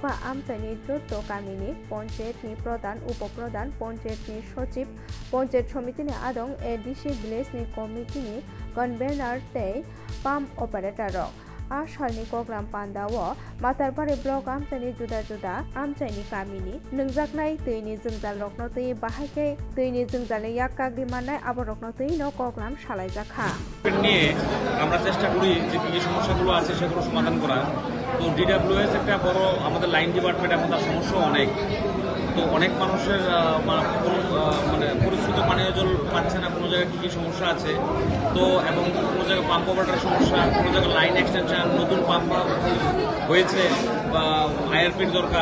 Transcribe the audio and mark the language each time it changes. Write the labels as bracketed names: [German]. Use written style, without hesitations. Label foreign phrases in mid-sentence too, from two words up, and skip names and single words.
[Kok Borok] आमचाइनि द्रुत गामिनि पंचायतनि प्रधान उपप्रधान पंचायतनि सचिव पंचायत समितिनि आदं एडिसि भिलेजनि कमिटिनि कन्भेनार तै [English] pump operator [Kok Borok] आसालनि कक्लाम पान्डाव मातारबाड़ी ब्लक आमचाइनि जुदा जुदा आमचाइनि गामिनि नोंजाकनाय दैनि जोंजाल रकनो दै बाहायकै दैनि जोंजालनि याक्काग्रि माननाय आबाद रकनो दै न कक्लाम सालायजाखा [Bangla] নিয়ে আমরা চেষ্টা করি যে কী সমস্যাগুলো আছে সেগুলো সমাধান করার। তো ডিডাব্লিউএস একটা বড় আমাদের [English] line department, [Bangla] এখন তার সমস্যা অনেক। তো অনেক মানুষের মানে পরিশ্রুত পানীয় জল পাচ্ছে না, কোনো জায়গায় কী কী সমস্যা আছে। তো এবং কোনো জায়গায় [English] pump operator [Bangla] সমস্যা, কোনো জায়গায় [English] line extension, [Bangla] নতুন পাম্প হয়েছে বা আইআরপির দরকার।